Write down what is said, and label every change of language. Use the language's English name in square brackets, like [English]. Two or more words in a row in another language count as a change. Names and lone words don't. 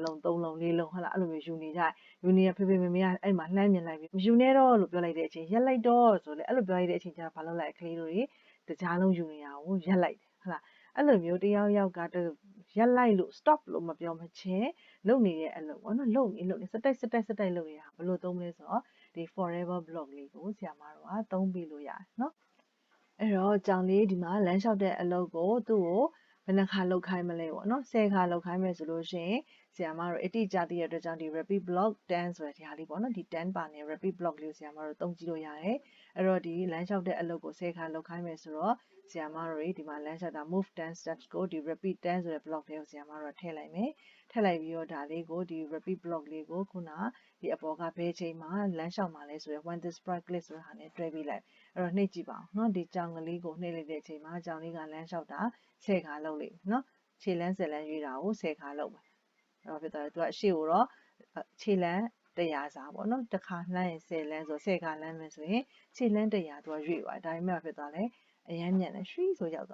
[Burmese] လုံးသုံးလုံးလေးလုံးဟလားအဲ့လိုမျိုးယူနေကြယူနေဖေဖေမေမေကအဲ့မှာလှမ်းမြင်လိုက်ပြီးမယူနဲ့တော့လို့ပြောလိုက်တဲ့အချိန်ရက်လိုက်တော့ဆိုလေအဲ့လိုပြောလိုက်တဲ့အချိန်ကျတော့ဘာလုပ်လိုက်ကလေးတို့တွေတကြားလုံးယူနေတာကိုရက်လိုက်တယ်ဟလားအဲ့လိုမျိုးတယောက်ကရက်လိုက်လို့ stop လို့မပြောမချင်းလုပ်နေတဲ့အလုပ်ပေါ့နော်လုပ်နေစတိုက်လုပ်နေတာဘယ်လိုသုံးမလဲဆိုတော့ဒီ [English] forever block [Burmese] လေးကိုဆရာမတို့ကသုံးပြီးလို့ရတယ်နော်အဲ့တော့ကြောင်လေးဒီမှာလမ်းလျှောက်တဲ့အလုပ်ကိုသူ့ကိုဘယ်နှခါလုပ်ခိုင်းမလဲပေါ့နော်10ခါလုပ်ခိုင်းမယ်ဆိုလို့ရှိရင် ဆီယမတို့အတိအကျသိရတဲ့အတွက်ကြောင့်ဒီ [English] repeat block [Burmese] 10 ဆိုတဲ့ဒီဟာလေးပေါ့နော်ဒီ10ပါနေ [English] repeat block [Burmese] လေးကိုဆီယမတို့သုံးကြည့်လို့ရတယ်အဲ့တော့ဒီလမ်းလျှောက်တဲ့အလုပ်ကို10ခါလုပ်ခိုင်းမယ်ဆိုတော့ဆီယမတို့ဒီမှာလမ်းလျှောက်တာ [English] move 10 steps [Burmese] ကိုဒီ [English] repeat 10 [Burmese] ဆိုတဲ့ block လေးကိုဆီယမတို့ထည့်လိုက်မယ်ထည့်လိုက်ပြီးတော့ဒါလေးကိုဒီ [English] repeat block [Burmese] လေးကိုခုနဒီအပေါ်ကဘယ်ချိန်မှာလမ်းလျှောက်မှာလဲဆိုရယ် [English] when this sprite click [Burmese] ဆိုတဲ့ဟာနဲ့တွဲပြီးလိုက်အဲ့တော့နှိပ်ကြည့်ပါအောင်နော်ဒီကြောင်ကလေးကိုနှိပ်လိုက်တဲ့အချိန်မှာကြောင်လေးကလမ်းလျှောက်တာ10ခါလုပ်လိမ့်မယ်နော်ခြေလမ်း10လမ်းရွေးတာကို10ခါလုပ်မယ် အဲ့တော့ဖြစ်သွားတယ်သူကအရှိကိုတော့ခြေလမ်း100စာပေါ့နော်တစ်ခါလှမ်းရင်10လမ်းဆို10ခါလှမ်းမယ်ဆိုရင်ခြေလမ်း100သူကရွေ့သွားတယ်ဒါပေမဲ့ဖြစ်သွားလဲအရမ်းမြန်တယ်ရွှီဆိုရောက်